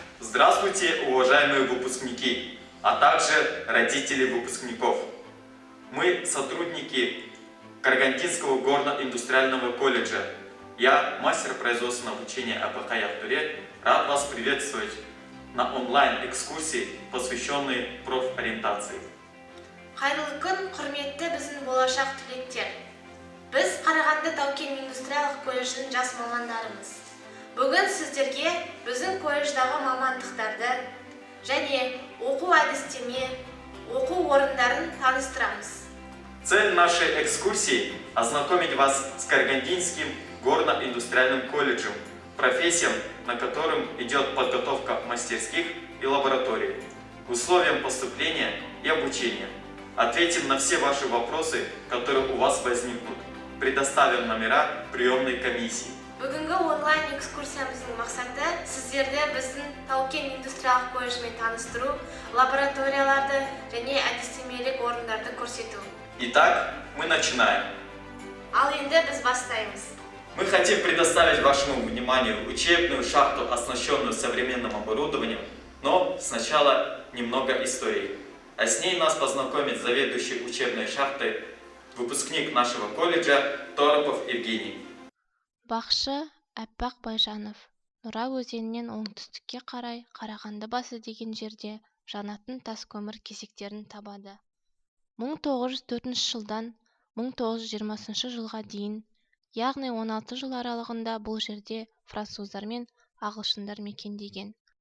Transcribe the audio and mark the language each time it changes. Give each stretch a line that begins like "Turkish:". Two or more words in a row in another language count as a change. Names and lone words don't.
Russian: Здравствуйте, уважаемые выпускники, а также родители выпускников. Мы сотрудники Карагандинского горно-индустриального колледжа. Я, мастер производственного обучения АПХ Яхтуре, рад вас приветствовать на онлайн-экскурсии, посвященной профориентации.
Kazakh: Қайырлы күн, құрметті біздің болашақ түлектер. Біз Қарағанды Тау-Кен индустриялық колледжінің жас мамандарымыз. Бүгін сіздерге біздің колледждағы мамандықтарды және оқу әдістеме, оқу орындарын таныстырамыз.
Russian: Цель нашей экскурсии – ознакомить вас с Карагандинским горно-индустриальным колледжем, профессиям, на котором идет подготовка мастерских и лабораторий, условиям поступления и обучения. Ответим на все ваши вопросы, которые у вас возникнут. Предоставим номера приемной комиссии.
Kazakh: Бүгінгі онлайн экскурсиямыздың мақсаты сіздерді біздің Тау-Кен индустриялық колледжмен таныстыру, лабораторияларды және әдістемелік орындарды көрсету.
Russian: Итак, мы начинаем.
Kazakh: Ал енді біз бастаймыз.
Russian: Мы хотим предоставить вашему вниманию учебную шахту, оснащенную современным оборудованием, но сначала немного истории. А с ней нас познакомит заведующий учебной шахтой, выпускник нашего колледжа Торопов Евгений.
Kazakh: Бақшы Әппақ Байжанов. Нұра өзенінен оңтүстікке қарай Қарағанды басы деген жерде жанатын тас көмір кесектерін табады. 1904 жылдан 1920 жылға дейін, яғни 16 жыл аралығында бұл жерде француздар мен ағылшындар мекендеген.